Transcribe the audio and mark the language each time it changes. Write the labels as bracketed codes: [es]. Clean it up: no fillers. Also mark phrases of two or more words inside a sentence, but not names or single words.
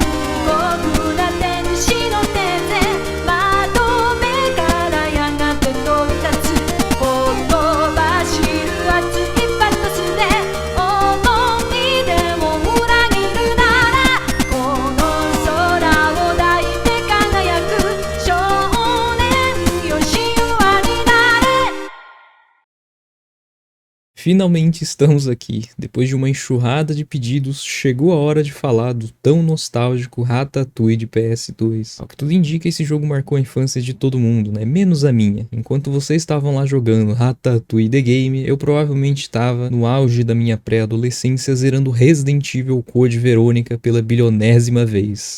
[ja] 酷な天使の手で窓辺からやがて飛び立つほとばしる熱いパトスで思い出も裏切るならこの空を抱いて輝く少年よ神話になれ [pt] Finalmente estamos aqui. Depois de uma enxurrada de pedidos, chegou a hora de falar do tão nostálgico Ratatouille de PS2. Ao que tudo indica, esse jogo marcou a infância de todo mundo, né? Menos a minha. Enquanto vocês estavam lá jogando Ratatouille The Game, eu provavelmente estava no auge da minha pré-adolescência zerando Resident Evil Code Verônica pela bilionésima vez.